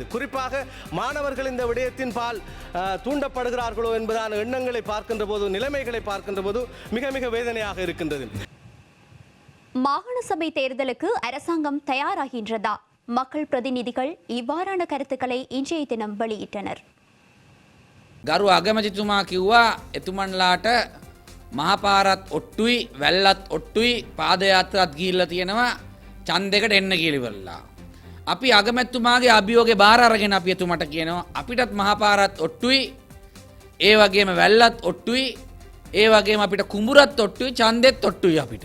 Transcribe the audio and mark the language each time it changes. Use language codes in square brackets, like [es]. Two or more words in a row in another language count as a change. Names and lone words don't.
[ta] குறிப்பாக மாணவர்கள் இந்த விடயத்தின் பால் தூண்டப்படுகிறார்களோ என்பதான எண்ணங்களை பார்க்கின்ற போது, நிலைமைகளை பார்க்கின்ற போது மிக மிக வேதனையாக இருக்கின்றது. மாகாண சபை தேர்தலுக்கு அரசாங்கம் தயாராகின்றதா? மக்கள் பிரதிநிதிகள் இவ்வாறான கருத்துக்களை இன்றைய தினம் வெளியிட்டனர். [si] ගරු අගමැතිතුමා කිව්වා එතුමන්ලාට මහපාරත් ඔට්ටුයි වැල්ලත් ඔට්ටුයි පාදයාත්‍රාත් ගිහිල්ලා තියෙනවා ඡන්දයකට එන්න කියලා ඉවරලා. අපි අගමැතිතුමාගේ අභියෝගේ බාර අරගෙන අපි එතුමට කියනවා අපිටත් මහපාරත් ඔට්ටුයි, ඒ වගේම වැල්ලත් ඔට්ටුයි, ඒ වගේම අපිට කුඹුරත් ඔට්ටුයි, ඡන්දෙත් ඔට්ටුයි අපිට.